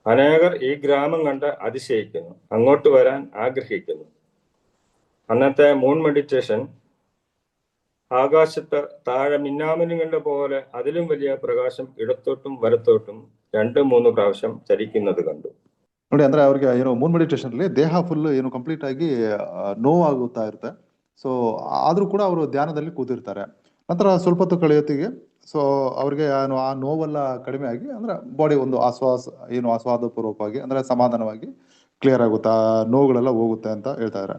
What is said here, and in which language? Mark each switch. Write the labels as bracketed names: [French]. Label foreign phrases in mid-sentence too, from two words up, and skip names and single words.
[Malayalam] അനേകർ ഈ ഗ്രാമം കണ്ട് അതിശയിക്കുന്നു, അങ്ങോട്ട് വരാൻ ആഗ്രഹിക്കുന്നു. അന്നത്തെ [English] moon meditation [Malayalam] ആകാശത്ത് താഴെ മിന്നാമിനുങ്ങളുടെ പോലെ അതിലും വലിയ പ്രകാശം ഇടത്തോട്ടും വലത്തോട്ടും 2-3 പ്രാവശ്യം ചലിക്കുന്നത് കണ്ടു. [Kannada] ನೋಡಿ, ಅಂದ್ರೆ ಅವ್ರಿಗೆ ಏನು [English] moon meditation [Kannada] ಅಲ್ಲಿ ದೇಹ ಫುಲ್ ಏನು ಕಂಪ್ಲೀಟ್ ಆಗಿ ನೋವಾಗುತ್ತಾ ಇರುತ್ತೆ. ಸೊ ಆದ್ರೂ ಕೂಡ ಅವರು ಧ್ಯಾನದಲ್ಲಿ ಕೂತಿರ್ತಾರೆ. ನಂತರ ಸ್ವಲ್ಪ ಹೊತ್ತು ಕಳೆಯೊತ್ತಿಗೆ ಸೊ ಅವ್ರಿಗೆ ಏನು ಆ ನೋವೆಲ್ಲ ಕಡಿಮೆ ಆಗಿ ಅಂದ್ರೆ ಬಾಡಿ ಒಂದು ಆಸ್ವಾದ ಪೂರ್ವಕವಾಗಿ ಅಂದ್ರೆ ಸಮಾಧಾನವಾಗಿ ಕ್ಲಿಯರ್ ಆಗುತ್ತೆ, ಆ ನೋವುಗಳೆಲ್ಲ ಹೋಗುತ್ತೆ ಅಂತ ಹೇಳ್ತಾ ಇದ್ದಾರೆ.